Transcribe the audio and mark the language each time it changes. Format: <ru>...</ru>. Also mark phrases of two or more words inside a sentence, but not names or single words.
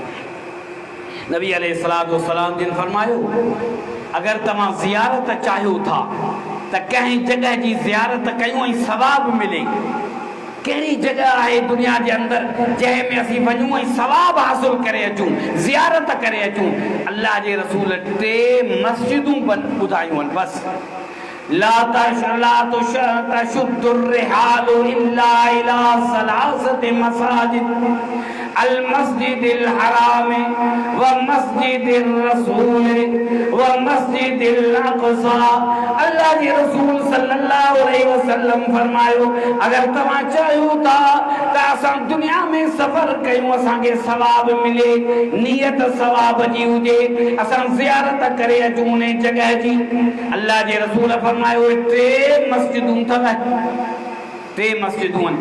<sd>नबी</sd> <ar>عليه الصلاة والسلام</ar> <sd>जिन फरमायो, अगरि तव्हां ज़ियारत चाहियो था त कंहिं जॻह जी ज़ियारत कयूं ऐं सवाब मिले। कहिड़ी जॻह आहे दुनिया जे अंदरि जंहिं में असीं वञूं ऐं सवाब हासिल करे अचूं, ज़ियारत करे अचूं? अल्लाह जे रसूल 3 मस्जिदूं ॿुधायूं आहिनि बसि।</sd> <ar>لا تشد الرحال إلا إلى 3 مساجد المسجد الحرام ومسجد الرسول ومسجد الأقصى।</ar> <sd>अल्लाह जे रसूल</sd> <ar>صلى الله عليه وسلم</ar> <sd>फरमायो, अगर तव्हां चाहियो था त असां दुनिया में सफ़र कयूं, असांखे सवाब मिले, नियत सवाब जी हुजे, असां ज़ियारत करे अचूं उन जॻह जी। अल्लाह जे रसूल फरमायो 3 मस्जिदूं अथव, 3 मस्जिदूं आहिनि।</sd>